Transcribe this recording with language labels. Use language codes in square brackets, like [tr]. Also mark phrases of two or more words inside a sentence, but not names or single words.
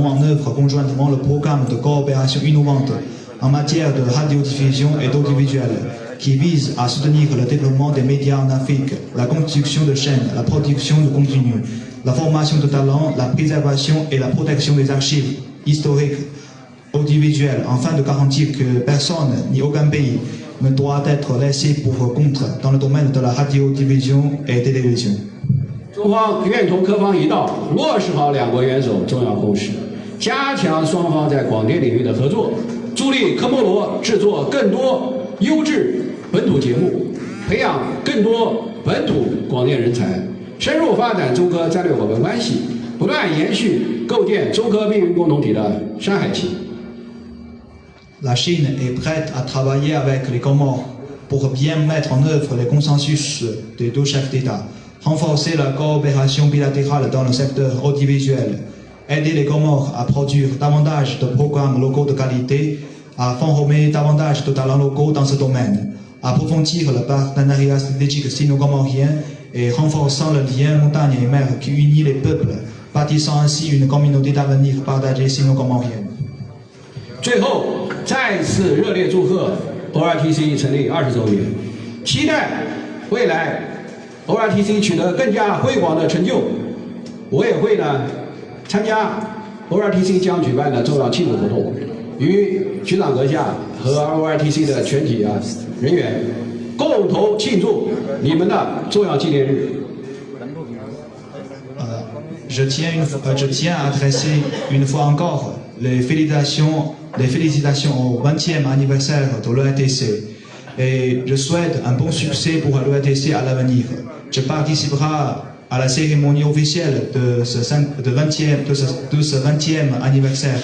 [fr] en œuvre conjointement le programme de coopération innovante en matière de radiodiffusion et d'audiovisuel qui vise à soutenir le développement des médias en Afrique, la construction de chaînes, la production de contenu, la formation de talents, la préservation et la protection des archives historiques audiovisuelles, afin de garantir que personne ni aucun pays ne doit être laissé pour compte dans le domaine de la radiodiffusion et télévision. [zh] 中方愿同科方一道，落实好两国元首重要共识，加强双方在广电领域的合作，助力科莫罗制作更多优质本土节目，培养更多本土广电人才，深入发展中科战略伙伴关系，不断延续构建中科命运共同体的山海情。 [fr] La Chine est prête à travailler avec les Comores pour bien mettre en œuvre les consensus des deux chefs d'État. Renforcer la coopération bilatérale dans le secteur audiovisuel, aider les Comores à produire davantage de programmes locaux de qualité, à former davantage de talents locaux dans ce domaine, approfondir le partenariat stratégique sino-comorien et renforçant le lien montagne et mer qui unit les peuples, bâtissant ainsi une communauté d'avenir partagée sino-comorienne. [zh] 最后，再次热烈祝贺 ORTC 成立20周年，期待未来 ORTC 取得更加辉煌的成就。我也会呢参加 ORTC 将举办的重要庆祝活动，与局长阁下和 ORTC 的全体人员共同庆祝你们的重要纪念日。 [fr] Je tiens à adresser une fois encore les félicitations au 20e anniversaire de l'ORTC et je souhaite un bon succès pour l'ORTC à l'avenir. Je participerai à la cérémonie officielle de ce 20e anniversaire.